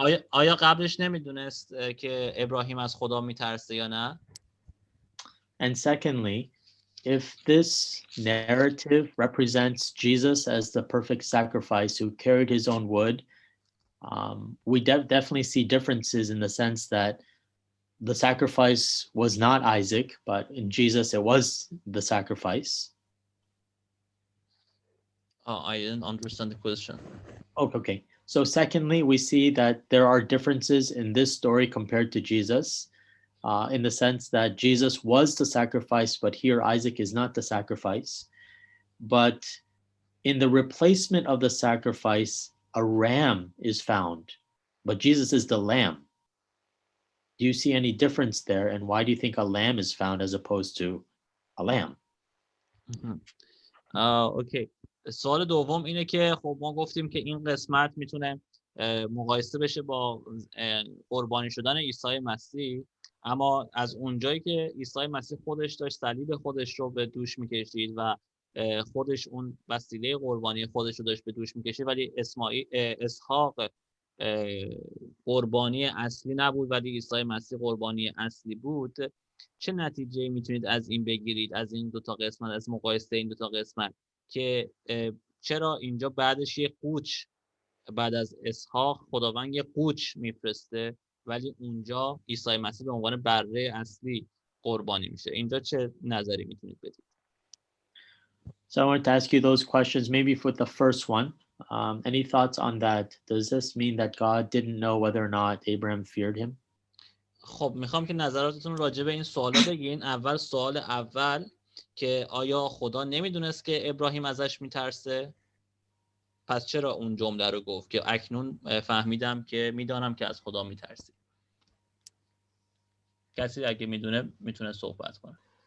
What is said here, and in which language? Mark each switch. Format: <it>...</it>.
<fa>آیا قبلش نمیدونست که ابراهیم از خدا میترسه یا نه؟</fa> <en>And secondly, if this narrative represents Jesus as the perfect sacrifice who carried his own wood, we definitely see differences in the sense that the sacrifice was not Isaac, but in Jesus it was the sacrifice. I didn't understand the question. Okay. So secondly, we see that there are differences in this story compared to Jesus, in the sense that Jesus was the sacrifice, but here Isaac is not the sacrifice. But in the replacement of the sacrifice, a ram is found, but Jesus is the lamb. Do you see any difference there? And why do you think a lamb is found as opposed to a lamb?</en> <fa>اوکی. سوال دوم اینه که خب ما گفتیم که این قسمت میتونه مقایسه بشه با قربانی شدن عیسی مسیح، اما از اونجایی که عیسی مسیح خودش داشت صلیب خودش رو به دوش میکشید و خودش اون وسیله قربانی خودش رو داشت به دوش میکشید، ولی اسحاق قربانی اصلی نبود ولی عیسی مسیح قربانی اصلی بود. چه نتیجه میتونید از این بگیرید، از این 2 تا قسمت، از مقایسه این 2 تا قسمت، که چرا اینجا بعدش یه قوچ بعد از اسحاق خداوند یه قوچ میفرسته ولی اونجا عیسی مسیح به عنوان بره اصلی قربانی میشه؟ اینجا چه نظری میتونید بدید؟</fa> <en>So I wanted to ask you those questions, maybe for the first one. Any thoughts on that? Does this mean that God didn't know whether or not Abraham feared him?</en> <fa>خب میخوام که نظراتتون راجع به این سوالا بگین. اول سوال اول که آیا خدا نمیدونست که ابراهیم ازش میترسه؟ پس چرا اون جمله رو گفت که اکنون فهمیدم که میدانم که از خدا میترسی؟ کسی اگه میدونه میتونه صحبت کنه.</fa>